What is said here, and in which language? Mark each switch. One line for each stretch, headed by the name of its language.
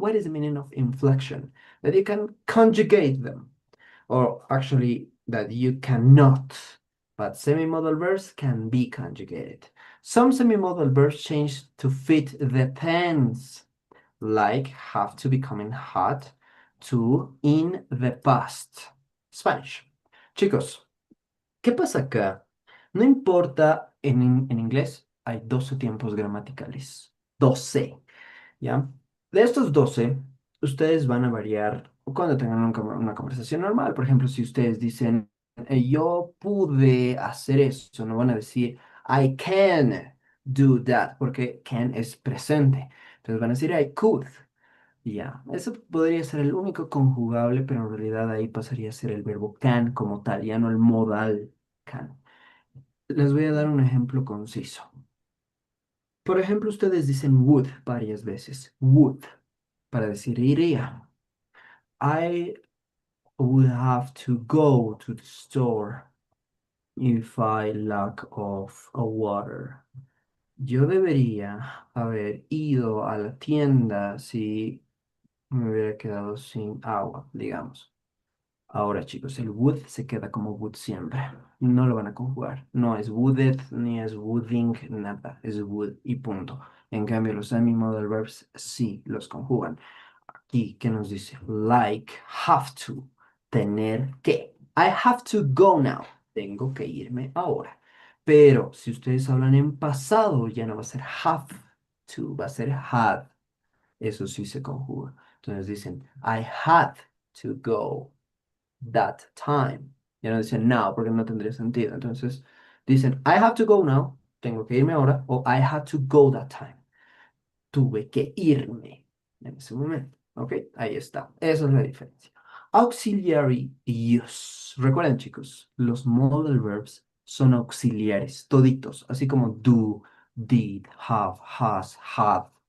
English: What is the meaning of inflection? That you can conjugate them, or actually that you cannot. But semi-modal verbs can be conjugated. Some semi-modal verbs change to fit the tense, like have to becoming hot, to in the past.
Spanish: Spanish. Chicos, ¿qué pasa acá? No importa, en inglés hay 12 tiempos gramaticales. 12, ¿ya? De estos 12, ustedes van a variar cuando tengan una conversación normal. Por ejemplo, si ustedes dicen, yo pude hacer eso, no van a decir,
English: I can do that,
Spanish: porque can es presente. Entonces van a decir,
English: I could.
Spanish: Ya, eso podría ser el único conjugable, pero en realidad ahí pasaría a ser el verbo can como tal, ya no el modal can. Les voy a dar un ejemplo conciso. Por ejemplo, ustedes dicen would varias veces. Would, para decir iría.
English: I would have to go to the store if I lack of a water.
Spanish: Yo debería haber ido a la tienda si me hubiera quedado sin agua, digamos. Ahora, chicos, el would se queda como would siempre. No lo van a conjugar. No es wooded ni es wooding, nada. Es would y punto. En cambio, los semi-modal verbs sí los conjugan. Aquí, ¿qué nos dice?
English: Like, have to.
Spanish: Tener que.
English: I have to go now.
Spanish: Tengo que irme ahora. Pero si ustedes hablan en pasado, ya no va a ser have to, va a ser had. Eso sí se conjuga. Entonces dicen,
English: I had to go that time.
Spanish: Ya no dicen now porque no tendría sentido. Entonces dicen,
English: I have to go now.
Spanish: Tengo que irme ahora. O
English: I had to go that time.
Spanish: Tuve que irme en ese momento. ¿Ok? Ahí está. Esa es la diferencia.
English: Auxiliary use.
Spanish: Recuerden, chicos, los modal verbs son auxiliares, toditos, así como do, did, have, has, had.